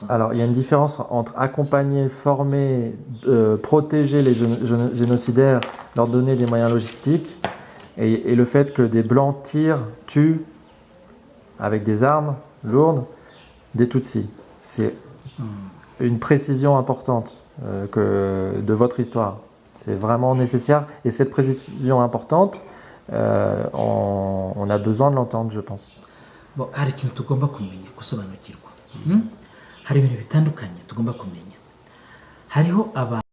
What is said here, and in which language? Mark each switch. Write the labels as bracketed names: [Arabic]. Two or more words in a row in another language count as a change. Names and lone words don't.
[French] Alors, il y a une différence entre accompagner, former, protéger les génocidaires, leur donner des moyens logistiques, et le fait que des Blancs tirent, tuent, avec des armes lourdes, des Tutsis. C'est une précision importante de votre histoire. C'est vraiment nécessaire. Et cette précision importante, on a besoin de l'entendre, je pense. Bon, [Kinyarwanda] hari ikintu tugomba kumenya gusobanukirwa. Hari ibintu bitandukanye tugomba kumenya. Hariho abantu